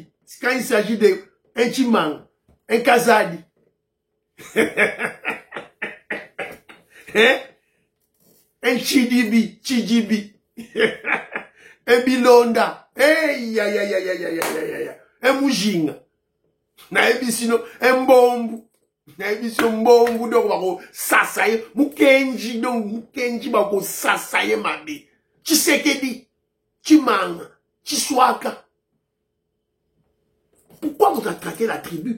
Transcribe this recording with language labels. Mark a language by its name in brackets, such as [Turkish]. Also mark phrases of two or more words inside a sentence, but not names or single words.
[French] Quand il s'agit d'un Chimang, un Kazadi. Hein? Un Chidibi, un Bilonda, un Mujinga, un Mbombu, Mbombu, donc, Sasaye, Mukenji, donc, Mukenji, bako Sasaye, Mabe, Chisekedi, Chimanga, Chiswaka. Pourquoi vous attaquez la tribu?